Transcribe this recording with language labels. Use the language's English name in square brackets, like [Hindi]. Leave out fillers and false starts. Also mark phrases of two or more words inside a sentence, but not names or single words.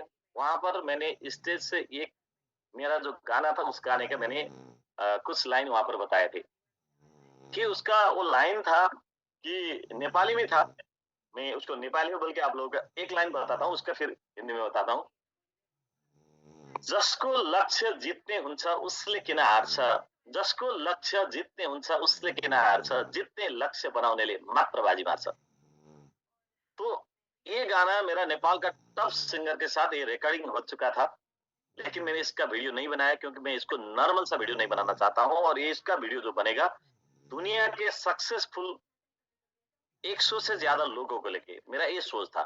[Hindi] वहां पर मैंने स्टेज से एक मेरा जो गाना था, उस गाने का मैंने कुछ लाइन वहां पर बताए थे कि उसका वो लाइन था कि नेपाली में था। मैं उसको नेपाली में बोल के आप लोगों का एक लाइन बताता हूँ, उसका फिर हिंदी में बताता हूँ। [Nepali] जसको लक्ष्य जित्ने हुन्छ उसले किन हार्छ, जसको लक्ष्य जित्ने हुन्छ उसले किन हार्छ, जित्ने लक्ष्य बनाउनेले मात्र बाजी मार्छ। [Hindi] तो ये गाना मेरा नेपाल का टॉप सिंगर के साथ ये रिकॉर्डिंग हो चुका था, लेकिन मैंने इसका वीडियो नहीं बनाया क्योंकि मैं इसको नॉर्मल सा वीडियो नहीं बनाना चाहता हूँ। और ये इसका वीडियो जो बनेगा दुनिया के सक्सेसफुल 100 से ज्यादा लोगों को लेके मेरा ये सोच था।